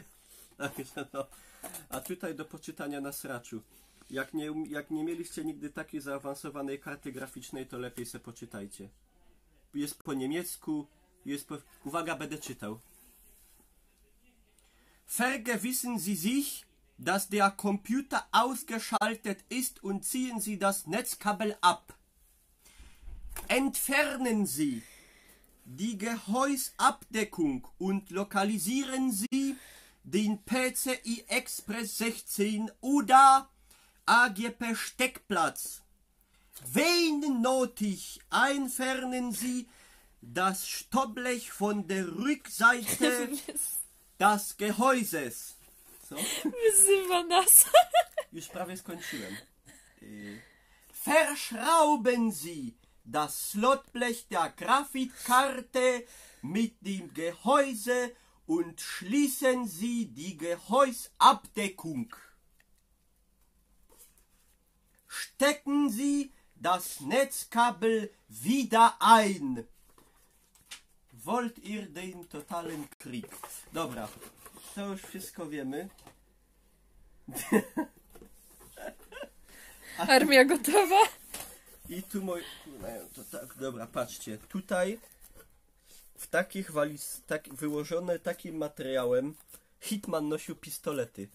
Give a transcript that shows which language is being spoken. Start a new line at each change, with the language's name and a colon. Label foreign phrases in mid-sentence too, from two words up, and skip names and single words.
Polish: Także no. A tutaj do poczytania na sraczu. Jak nie mieliście nigdy takiej zaawansowanej karty graficznej, to lepiej se poczytajcie. Jest po niemiecku, Uwaga, będę czytał.
German: Vergewissen Sie sich, dass der Computer ausgeschaltet ist und ziehen Sie das Netzkabel ab. Entfernen Sie die Gehäusabdeckung und lokalisieren Sie den PCI Express 16 oder AGP Steckplatz. Wenn nötig, entfernen Sie das Stoppblech von der Rückseite des Gehäuses.
Polish: Co? Wyzywa nas. Już prawie skończyłem.
German: Verschrauben Sie das Slotblech der Grafikkarte mit dem Gehäuse und schließen Sie die Gehäusabdeckung. Stecken Sie das Netzkabel wieder ein. Wollt ihr den totalen Krieg?
Polish: Dobra, to już wszystko wiemy. Armia gotowa. I tu to tak, dobra, patrzcie. Tutaj w takich wyłożone takim materiałem Hitman nosił pistolety.